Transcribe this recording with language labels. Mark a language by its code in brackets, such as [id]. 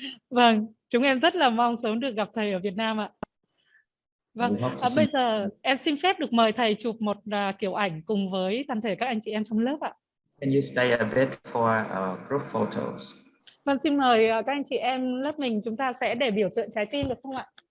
[vi] Vâng, chúng em rất là mong sớm được gặp thầy ở Việt Nam ạ. Vâng, bây giờ em xin phép được mời thầy chụp một kiểu ảnh cùng với toàn thể các anh chị em trong lớp ạ. [en] Can you stay a bit for group photos? [vi] Vâng, xin mời các anh chị em lớp mình, chúng ta sẽ để biểu tượng trái tim được không ạ?